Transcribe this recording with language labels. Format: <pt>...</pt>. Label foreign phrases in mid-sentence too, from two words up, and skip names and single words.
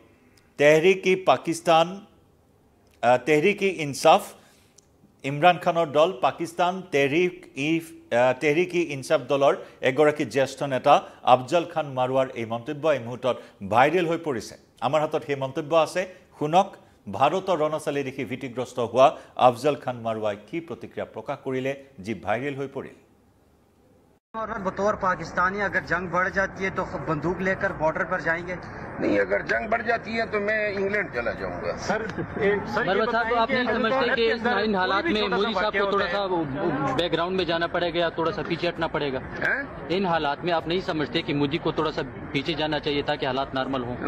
<as>তেহৰিক-ই-ইনসাফ ইমৰান খানৰ দল পাকিস্তান তেহৰিক-ই-ইনসাফ দলৰ এগৰাকী জ্যেষ্ঠ নেতা আফজল খান মাৰৱাৰ এই মন্তব্য এই মুহূৰ্তত ভাইৰেল হৈ পৰিছে আমাৰ হাতত সেই মন্তব্য আছে শুনক ভাৰতৰ ৰণচালি দেখি ভীতিগ্ৰস্ত হোৱা আফজল খান মাৰৱাই কি প্ৰতিক্ৰিয়া প্ৰকাশ কৰিলে যি ভাইৰেল হৈ পৰিল</as> <ur>بطور پاکستانی اگر جنگ بڑھ جاتی ہے تو بندوق لے کر بارڈر پر جائیں گے نہیں اگر جنگ بڑھ جاتی ہے تو میں انگلینڈ چلا جاؤں گا سر صاحب آپ نہیں سمجھتے کہ ان حالات میں مودی صاحب کو تھوڑا سا بیک گراؤنڈ میں جانا پڑے گا یا تھوڑا سا پیچھے ہٹنا پڑے گا ان حالات میں آپ نہیں سمجھتے کہ مودی کو تھوڑا سا پیچھے جانا چاہیے تاکہ حالات نارمل ہو</ur>